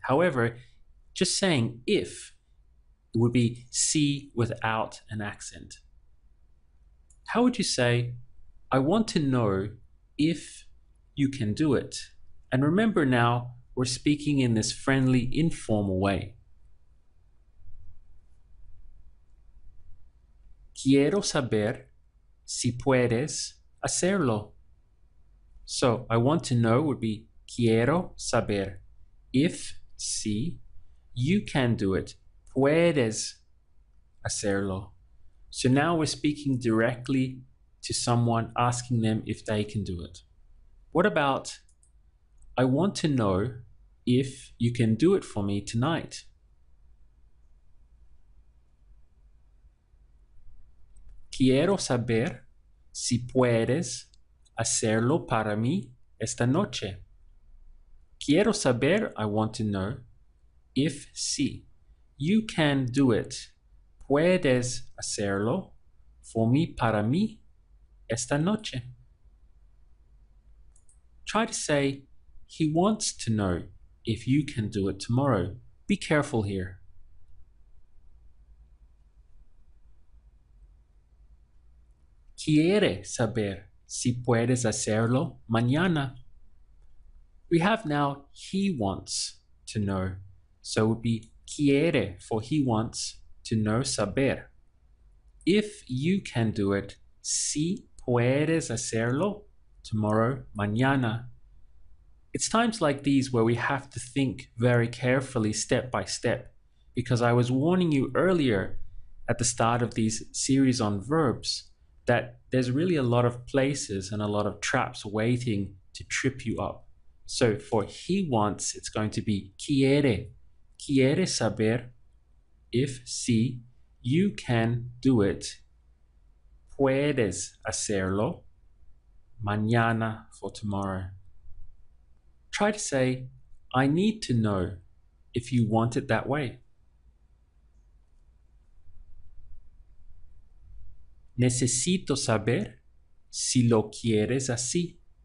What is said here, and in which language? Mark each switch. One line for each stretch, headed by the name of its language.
English: However, just saying if, it would be sí without an accent. How would you say, I want to know if you can do it? And remember now, we're speaking in this friendly, informal way.
Spanish: Quiero saber si puedes hacerlo.
English: So I want to know would be
Spanish: quiero saber
English: if, si, you can do it.
Spanish: Puedes hacerlo.
English: So now we're speaking directly to someone, asking them if they can do it. What about, I want to know if you can do it for me tonight?
Spanish: Quiero saber si puedes hacerlo para mí esta noche. Quiero saber,
English: I want to know, if si, you can do it.
Spanish: Puedes hacerlo
English: for
Spanish: mí, para mí, esta noche.
English: Try to say, he wants to know if you can do it tomorrow. Be careful here.
Spanish: Quiere saber si puedes hacerlo mañana.
English: We have now he wants to know. So it would be quiere for he wants to know, saber. If you can do it,
Spanish: si puedes hacerlo
English: tomorrow, mañana. It's times like these where we have to think very carefully step by step, because I was warning you earlier at the start of these series on verbs that there's really a lot of places and a lot of traps waiting to trip you up. So for he wants, it's going to be quiere.
Spanish: Quiere saber
English: if, si, you can do it.
Spanish: Puedes hacerlo mañana
English: for tomorrow. Try to say, I need to know if you want it that way.
Spanish: Necesito saber si lo quieres así.